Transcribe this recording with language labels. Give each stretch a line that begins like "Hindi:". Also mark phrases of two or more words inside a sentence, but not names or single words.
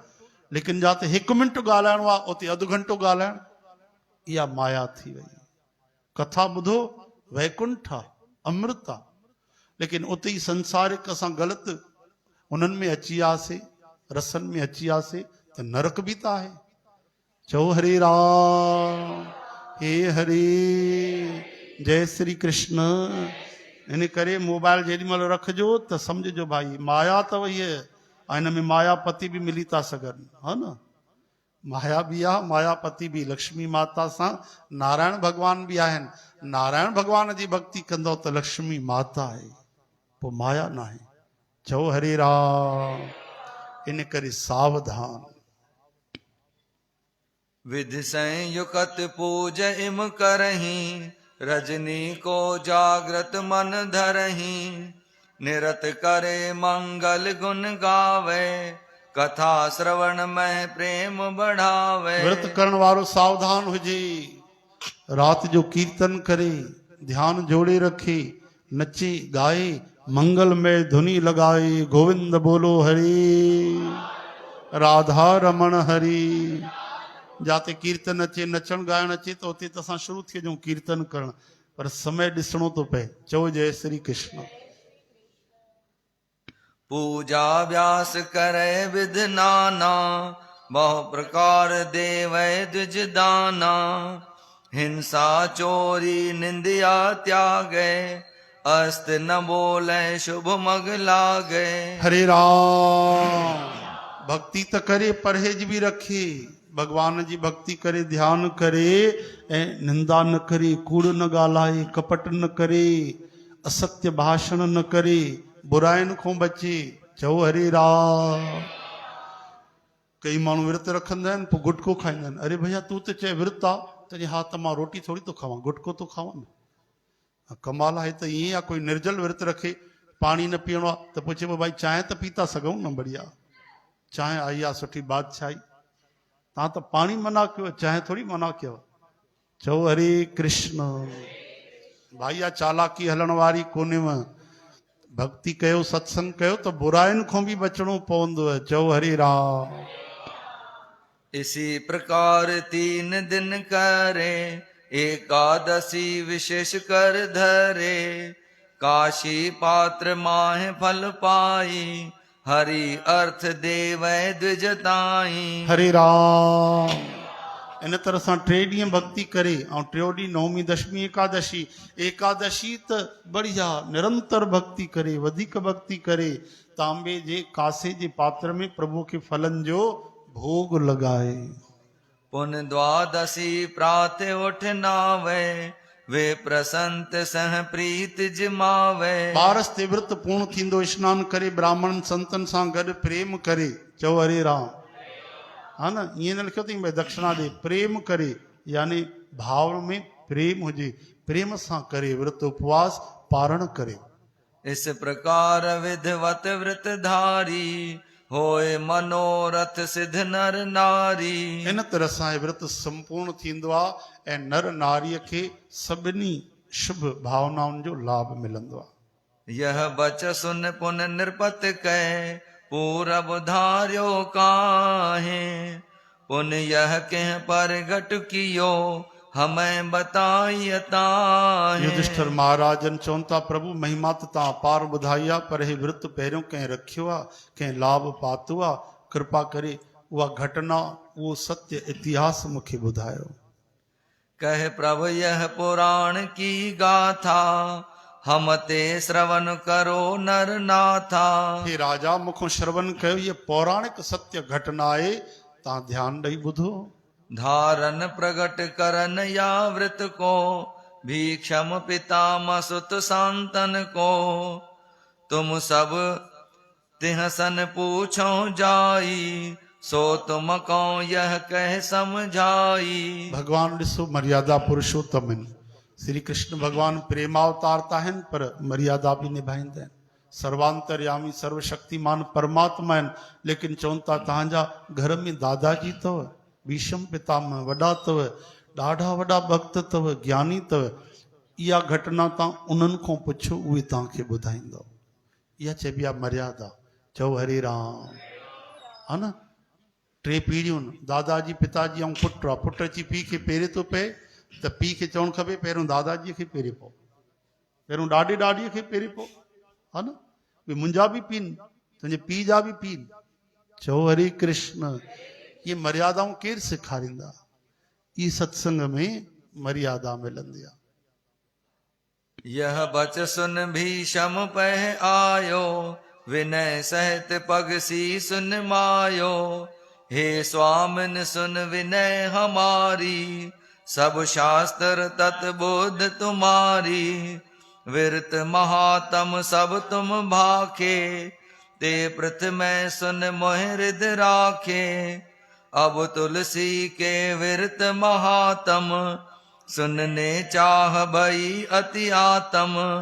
Sindhi: लेकिन जाते 1 मिंट ॻाल्हाइणो आहे उते अधु घंटो ॻाल्हाइण, इहा माया थी वई। कथा ॿुधो, वैकुंठ आहे, अमृत आहे। लेकिन उते ई संसारिक असां ग़लति उन्हनि में अची वियासीं, रसनि में अची वियासीं, त नरक बि त आहे। चओ हरे राम। हे हरे। जय श्री कृष्ण। इन करे मोबाइल जेॾी महिल रखिजो त सम्झिजो भाई माया अथव हीअ। हिन में मायापति बि मिली था सघनि, हा न। माया बि आहे, मायापति बि। लक्ष्मी माता सां नारायण भगवान बि आहिनि। नारायण भगवान जी भक्ति कंदो त लक्ष्मी माता आहे, पोइ माया न आहे। चओ हरे राम। इन करे सावधान।
Hindi: विधि संयुक्त पूज इम करही रजनी को जागृत मन धरही। निरत करे मंगल गुण गावे कथा श्रवण में प्रेम बढ़ावे।
Sindhi: व्रत करण वारो सावधान हुजे। रात जो कीर्तन करे, ध्यान जोड़े रखे, नचे गाए, मंगलमय धुनी लगाए।
Hindi: गोविंद बोलो हरि, राधा रमण हरि।
Sindhi: जाते कीर्तन अचे, नचण गाइण अचे त उते त असां शुरू थी वञूं कीर्तन करण, पर समय ॾिसणो थो पए। चओ जय श्री कृष्ण।
Hindi: पूजा व्यास करे विधि नाना बहु प्रकार देवै द्विज दाना। हिंसा चोरी निंदिया त्यागे अस्त न बोले शुभ मग लागे।
Sindhi: हरे राम। भक्ति तो करे, परहेज भी रखे, भगवान जी भक्ति करे, ध्यान करे, ऐं निंदा न करे, कूड़ न ॻाल्हाए, कपट न करे, असत्य भाषण न करे, बुराइनि खां बचे। चओ हरे राम। कई माण्हू विर्त रखंदा आहिनि, पोइ गुटको खाईंदा आहिनि। अरे भैया तूं त चए विर्त आहे, त हा त मां रोटी थोरी थो खावां, गुटको थो खावां न। कमाल आहे त ईअं आहे, कोई निर्जल विर्त रखे, पाणी न पीअणो आहे, त पुछे पोइ भाई चांहि त पी था सघूं न, बढ़िया चांहि आई आहे सुठी बादशाही, तव्हां त पाणी मना कयो, चांहि थोरी मना कयो। चओ हरे कृष्ण। भाई आ चालाकी हलण वारी कोन्हे, भक्ति कयो, सत्संग कयो त बुराइनि खां बि बचणो पवंदो आहे। चओ हरे राम।
Hindi: इसी प्रकार 3 दिन करे, एकादशी विशेष कर धरे। काशी पात्र माह फल पाई, हरि अर्थ देवै द्विजताई।
Sindhi: हरे राम। इन तरह सां 3 ॾींहं भक्ति करे, ऐं 3 ॾींहं नवमी दशमी एकादशी। एकादशी त बढ़िया निरंतर भक्ति करे, वधीक भक्ति करे, तांबे जे कासे जे पात्र में प्रभु के फलन जो भोग लगाए।
Hindi: पुन द्वादशी प्रात उठ नावे, वे प्रसंत सह प्रीत जिमावे।
Sindhi: 12 ते व्रत पूर्ण थींदो, स्नान करे, ब्राह्मण संतन सां गॾु प्रेम करे। चओ हरे राम। हा न, ईअं न लिखियो अथई भई दक्षिणा ॾे, प्रेम करे, यानी भाव में प्रेम हुजे, प्रेम सां करे व्रत उपवास पारण करे।
Hindi: इस प्रकार विधवत व्रत धारी, होए मनोरथ सिद्ध नर नारी।
Sindhi: इन तरह सां व्रत संपूर्ण थींदो आहे, ऐं नर नारीअ खे सभिनी शुभ भावनाउनि जो लाभ मिलंदो आहे।
Hindi: यह बच सुन पुन निरपत कह, पूरब धार्यो काहे। पुन यह कह परगट कियो, हमें बताइयताहे।
Sindhi: युधिष्ठिर महाराजन चवनि था, प्रभु महिमा त तव्हां पार ॿुधाई आहे, पर हे व्रत पहिरियों कंहिं रखियो आहे, कंहिं लाभ पातो आहे, कृपा करे उहा घटना, उहो सत्य इतिहास मूंखे ॿुधायो।
Hindi: कह प्रभु यह पुराण की गाथा, हम ते श्रवण करो नर नाथा।
Sindhi: हे राजा मूंखों श्रवण कयो, ये पौराणिक सत्य घटना आहे, तव्हां ध्यान ॾेई ॿुधो।
Hindi: धारन प्रगट करन या व्रत को, भीक्षम पितामह सुत संतन को। तुम सब तिहसन पूछो जाई, सो तुम को यह कह समझाई।
Sindhi: भगवान ॾिसो मर्यादा पुरुषोत्तम आहिनि। श्री कृष्ण भगवान प्रेमावतार त आहिनि, पर मर्यादा बि निभाईंदा आहिनि। सर्वांतर्यामी सर्वशक्तिमान परमात्मा आहिनि, लेकिन चवनि था तव्हांजा घर में दादाजी अथव, भीष्म पितामह वॾा अथव, ॾाढा वॾा भक्त अथव, ज्ञानी अथव। इहा घटना तव्हां उन्हनि खां पुछो, उहे तव्हांखे ॿुधाईंदव। इहा चइबी आहे मर्यादा। चओ हरे राम। हा न, 3 पीढ़ियूं, दादाजी पिताजी ऐं पुटु आहे। पुटु अची पीउ खे पेरे थो पए, त पीउ खे चवणु खपे पहिरियों दादाजीअ खे पेरे पओ, पहिरियों ॾाॾे ॾाॾीअ खे पेरे पओ। हा न, भई मुंहिंजा बि पीउ, तुंहिंजे पीउ जा बि पीउ। चओ हरे कृष्ण। ये मर्यादाऊं केरु सेखारींदा? ई सत्संग में मर्यादा मिलंदी आहे।
Hindi: यह बच सुन भीषम पह आयो, विनय सहित पग शीस निमायो। हे स्वामिन सुन विनय हमारी, सब शास्त्र तत् बोध तुम्हारी। विरत महात्म सब तुम भाखे, ते प्रथम सुन मोह हृदय राखे। अब तुलसी के विरत महात्म, सुनने चाह भई अति आत्म।